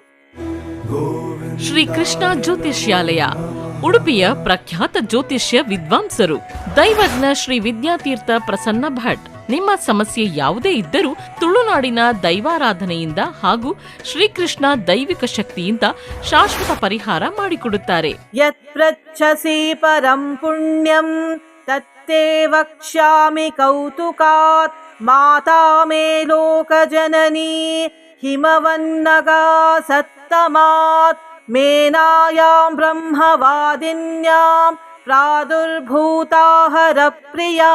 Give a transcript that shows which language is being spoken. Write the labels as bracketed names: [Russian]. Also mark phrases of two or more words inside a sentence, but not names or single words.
[Kannada] ಶ್ರೀ ಕೃಷ್ಣ ಜ್ಯೋತಿಷ್ಯಾಲಯ, ಉಡುಪಿಯ ಪ್ರಖ್ಯಾತ ಜ್ಯೋತಿಷ್ಯ ವಿದ್ವಾಂಸರು, ದೈವಜ್ಞ ಶ್ರೀ ವಿದ್ಯಾತೀರ್ಥ ಪ್ರಸನ್ನ ಭಟ್. ನಿಮ್ಮ ಸಮಸ್ಯೆ ಯಾವುದೇ ಇದ್ದರೂ ತುಳುನಾಡಿನ ದೈವಾರಾಧನೆಯಿಂದ ಹಾಗೂ ಶ್ರೀಕೃಷ್ಣ ದೈವಿಕ ಶಕ್ತಿಯಿಂದ ಶಾಶ್ವತ ಪರಿಹಾರ ಮಾಡಿಕೊಡುತ್ತಾರೆ. [Sanskrit] ಯತ್ ಪೃಚ್ಛಸಿ ಪರಂ ಪುಣ್ಯಂ ತತ್ತೇ ವಕ್ಷ್ಯಾಮಿ ಕೌತುಕಾತ್. ಮಾತಾ ಮೇ ಲೋಕ ಜನನೀ ಹಿಮವನ್ನಗಾ ಸತ್ತಮಾತ್. ಮೇನಾಯಾಂ ಬ್ರಹ್ಮವಾದಿನ್ಯಾಂ ಪ್ರಾದುರ್ಭೂತಾ ಹರಪ್ರಿಯಾ.